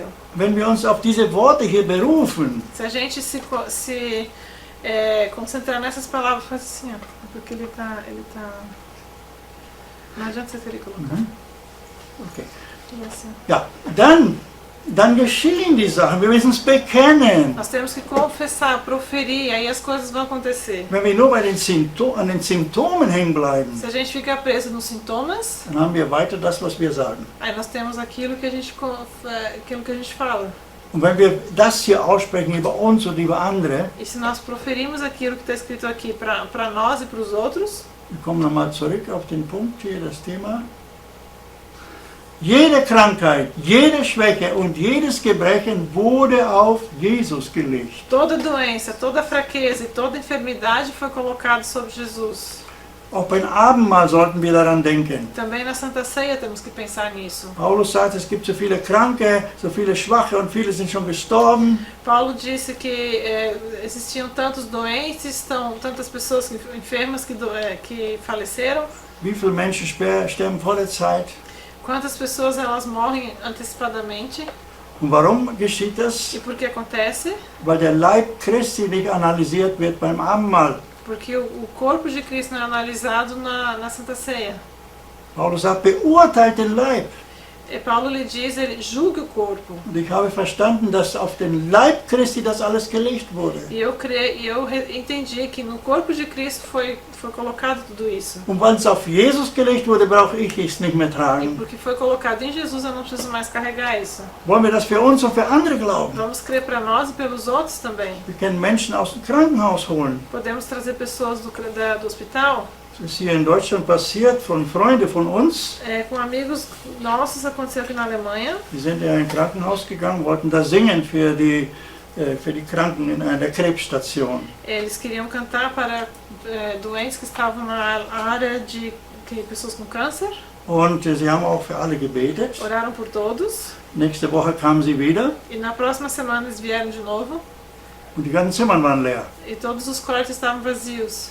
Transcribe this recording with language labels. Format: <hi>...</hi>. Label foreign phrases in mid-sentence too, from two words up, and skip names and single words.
<de>Wenn wir uns auf diese Worte hier berufen,</de> <pt>Se a gente se concentrar nessas palavras, faz assim, ó, porque ele tá... Não adianta você querer colocar. okay. E assim.</pt> <de>Ja, dann geschehen die Sachen. Wir müssen es bekennen.</de> <pt>Nós temos que confessar, proferir, aí as coisas vão acontecer.</pt> <de>Wenn wir nur bei den an den Symptomen hängen bleiben,</de> <pt>Se a gente fica preso nos sintomas,</pt> <de>dann haben wir weiter das, was wir sagen.</de> <pt>aí nós temos aquilo que a gente fala.</pt> <de>Und wenn wir das hier aussprechen über uns und über andere,</de> <pt>E se nós proferimos aquilo que está escrito aqui para nós e para os outros,</pt> <de>wir kommen nochmal zurück auf den Punkt hier, das Thema. Jede Krankheit, jede Schwäche und jedes Gebrechen wurde auf Jesus gelegt.</de> <pt>toda doença, toda fraqueza e toda enfermidade foi colocado sobre Jesus.</pt> <de>Auch beim Abendmahl sollten wir daran denken.</de> <pt>Também na Santa Ceia temos que pensar nisso.</pt> <de>Paulus sagt, es gibt so viele Kranke, so viele Schwache und viele sind schon gestorben.</de> <pt>Paulo disse que existiam tantos doentes, tantas pessoas enfermas que faleceram.</pt> <de>Wie viele Menschen sterben vor der Zeit?</de> <pt>Quantas pessoas elas morrem antecipadamente?</pt> <de>Und warum geschieht das?</de> <pt>E por que acontece?</pt> <de>Weil der Leib Christi nicht analysiert wird beim Abendmahl.</de> <pt>Porque o corpo de Cristo não é analisado na Santa Ceia.</pt> <de>Paulus sagt, beurteilt den Leib.</de> <pt>E Paulo lhe diz, ele julga o corpo.</pt> <de>Und ich habe verstanden, dass auf den Leib Christi das alles gelegt wurde.</de> <pt>E eu entendi que no corpo de Cristo foi colocado tudo isso.</pt> <de>Und weil es auf Jesus gelegt wurde, brauche ich es nicht mehr</de> <pt>E</pt> <de>tragen.</de> <pt>porque foi colocado em Jesus, eu não preciso mais carregar isso.</pt> <de>Wollen wir das für uns und für andere glauben?</de> <pt>Vamos crer para nós e pelos outros também.</pt> <de>Wir können Menschen aus dem Krankenhaus holen.</de> <pt>Podemos trazer pessoas do hospital.</pt> <de>Das ist hier in Deutschland passiert von Freunden von uns.</de> <pt>Com amigos nossos aconteceu aqui na Alemanha.</pt> <de>Die sind in ein Krankenhaus gegangen, wollten da singen für die Kranken in einer Krebsstation.</de> <pt>Eles queriam cantar para doentes que estavam na área de pessoas com câncer.</pt> <de>Und sie haben auch für alle gebetet.</de> <pt>Oraram por todos.</pt> <de>Nächste Woche kamen sie wieder</de> <pt>E na próxima semana eles vieram de novo.</pt> <de>und die ganzen Zimmer waren leer.</de> <pt>E todos os quartos estavam vazios.</pt>